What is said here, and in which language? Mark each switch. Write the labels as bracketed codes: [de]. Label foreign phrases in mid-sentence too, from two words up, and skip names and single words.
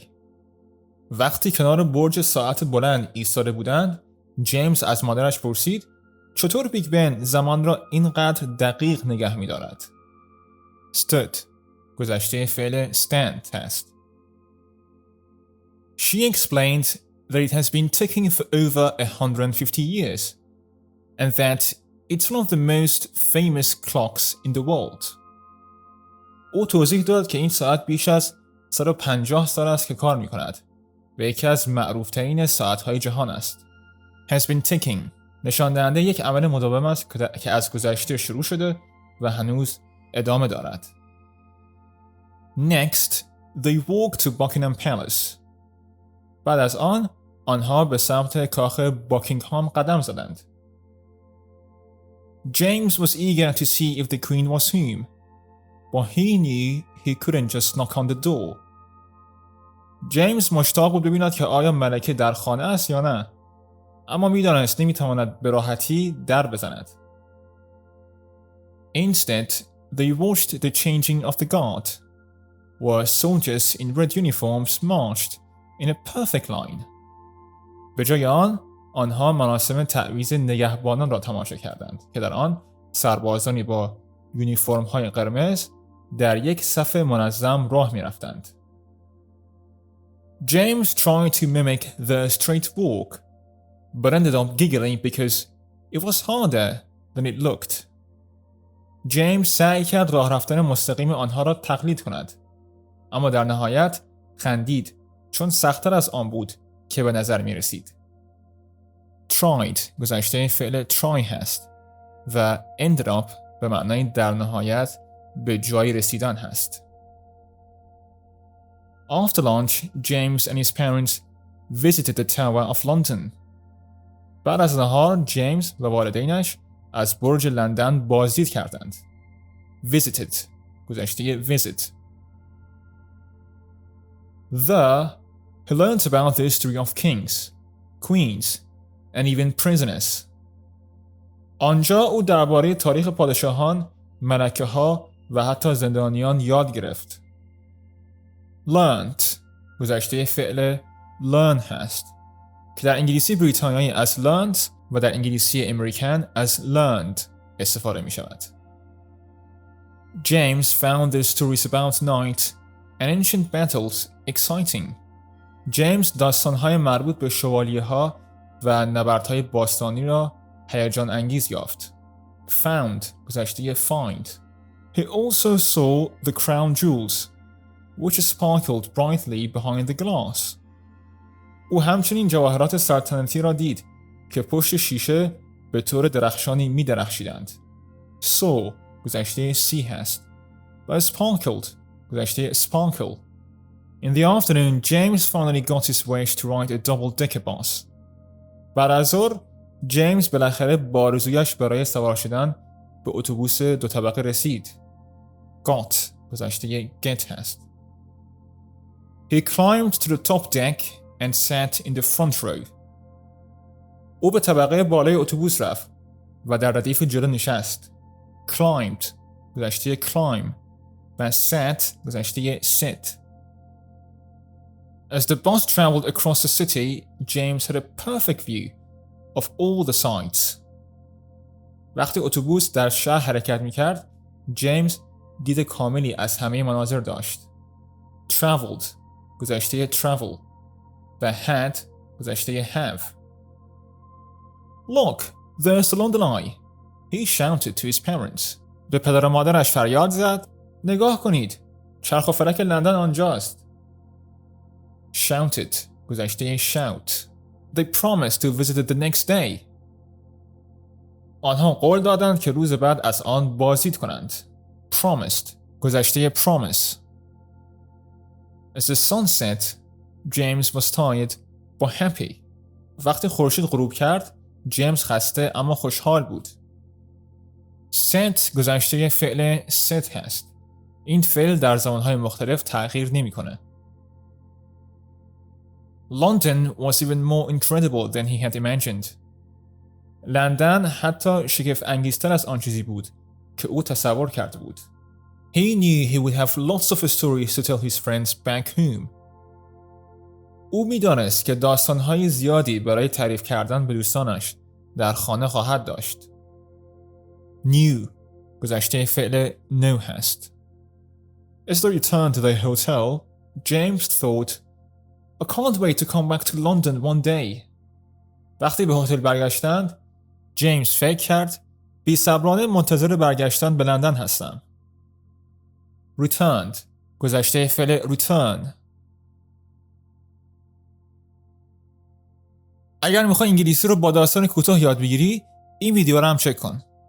[fa] وقتی کنار برج ساعت بلند ایستاده بودند، جیمز از مادرش پرسید چطور بیگ بن زمان را اینقدر دقیق نگه می‌دارد. stood گذشته فعل stand هست. [en] She explained that it has been ticking for over 150 years and that it's one of the most famous clocks in the world. [fa] او توضیح داد که این ساعت بیش از 150 سال است که کار می‌کند و یکی از معروف‌ترین ساعت‌های جهان است. [en] Has been ticking [fa] نشان دهنده یک عمل مداوم است که از گذشته شروع شده و هنوز ادامه دارد. [en] Next, they walked to Buckingham Palace. [fa] بعد از آنها به سمت کاخ باکینگهام قدم زدند. [en] James was eager to see if the Queen was home, but he knew he couldn't just knock on the door. [fa] جیمز مشتاق بود ببیند که آیا ملکه در خانه است یا نه، اما می‌دانست نمی‌تواند به راحتی در بزند. [en] Instead, they watched the changing of the guard, where soldiers in red uniforms marched in a perfect line. [fa] به جای آنها مراسم تعویض نگهبانان را تماشا کردند که در آن سربازانی با یونیفرم‌های قرمز در یک صف منظم راه می‌رفتند. [en] James tried to mimic the straight walk, but ended up giggling because it was harder than it looked. [fa] جیمز سعی کرد راه رفتن مستقیم آنها را تقلید کند، اما در نهایت خندید چون سخت‌تر از آن بود که به نظر می رسید. tried گذشته فعل try هست و [en] ended up [fa] به معنای در نهایت به جایی رسیدن هست. [en] After lunch, James and his parents visited the Tower of London. [fa] بعد از نهار جیمز و والدینش از برج لندن بازدید کردند. Visited گذشته visit. [en] There, he learned about the history of kings, queens, and even prisoners. [fa] آنجا او درباره تاریخ پادشاهان، ملکه‌ها و حتی زندانیان یاد گرفت. Learned گذشته فعل learn هست که در انگلیسی بریتانیایی از learned و در انگلیسی امریکن از learned استفاده می شود. [en] James found the stories about knights and ancient battles exciting. [fa] جیمز داستان‌های مربوط به شوالیه‌ها و نبردهای باستانی را هیجان انگیز یافت. Found گذشته find. [en] He also saw the crown jewels, which sparkled brightly behind the glass. [fa] او همچنین جواهرات سلطنتی را دید که پشت شیشه به طور درخشانی می درخشیدند. saw گذشته see هست و sparkled گذشته sparkle. [en] In the afternoon, James finally got his wish to ride a double-decker bus. [fa] بعد از ظهر جیمز بالاخره با آرزویش برای سوار شدن به اتوبوس دو طبقه رسید. got گذشته get هست. [en] He climbed to the top deck and sat in the front row. [fa] او به طبقه بالای اتوبوس رفت و در ردیف جلو نشست. climbed گذشته climb و sat گذشته sit. [en] As the bus traveled across the city, James had a perfect view of all the sights. [fa] وقتی اتوبوس در شهر حرکت می‌کرد، جیمز دید کاملی از همه مناظر داشت. traveled گذشته travel و had گذشته have. [en] Look, there's the London Eye. He shouted to his parents. [fa] به پدر و مادرش فریاد زد. نگاه کنید. چرخ و فلک لندن آنجاست. Shouted گذشته shout. [en] They promised to visit it the next day. [fa] آنها قول دادند که روز بعد از آن بازدید کنند. Promised گذشته promise. [en] As the sun set, James was tired but happy. [fa] وقتی خورشید غروب کرد، جیمز خسته اما خوشحال بود. set گذشته فعل set هست. این فعل در زمانهای مختلف تغییر نمی‌کنه. [en] London was even more incredible than he had imagined. [fa] لندن حتی شگفت انگیزتر از آن چیزی بود که او تصور کرده بود. [en] He knew he would have lots of stories to tell his friends back home. [fa] او می‌دانست که داستان‌های زیادی برای تعریف کردن به دوستانش در خانه خواهد داشت. Knew گذشته فعل know هست. [en] As they returned to their hotel, James thought, I can't wait to come back to London one day. [fa] وقتی به هتل برگشتند، جیمز فکر کرد بی‌صبرانه منتظر برگشتن به لندن هستم. Returned گذشته فعل return. اگر میخوای انگلیسی رو با داستان کوتاه یاد بگیری، این ویدیو رو هم چک کن.